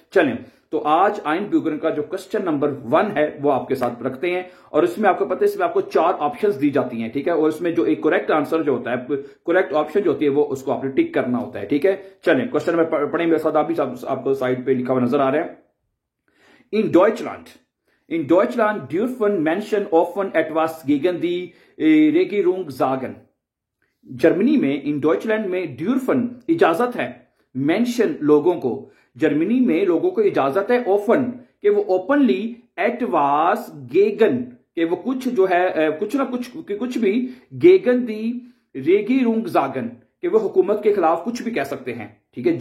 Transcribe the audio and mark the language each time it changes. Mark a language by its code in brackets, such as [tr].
[hi] चलें, तो आज आइनब्यूगर का जो क्वेश्चन नंबर 1 है वो आपके साथ रखते हैं और इसमें आपको पता है, इसमें आपको 4 ऑप्शंस दी जाती हैं, ठीक है। और इसमें जो एक करेक्ट आंसर जो होता है, करेक्ट ऑप्शन जो होती है, वो उसको आपने टिक करना होता है, ठीक है। चलें, क्वेश्चन नंबर पढ़ें मेरे साथ। आप भी आपको साइड पे लिखा हुआ नजर आ रहा है। [de] In Deutschland dürfen Menschen offen etwas gegen die Regierung sagen. [hi] Germany में, इन डॉइचलैंड में ड्यूरफन इजाजत है, मेंशन लोगों को, जर्मनी में लोगों को इजाजत है ओपन कि वो ओपनली [de] एटवास गेगन [hi] कि वो कुछ जो है कुछ ना कुछ भी [de] गेगन दी रेगीरुंग जागन [hi] कि वो हुकूमत के खिलाफ कुछ भी कह सकते हैं, ठीक है।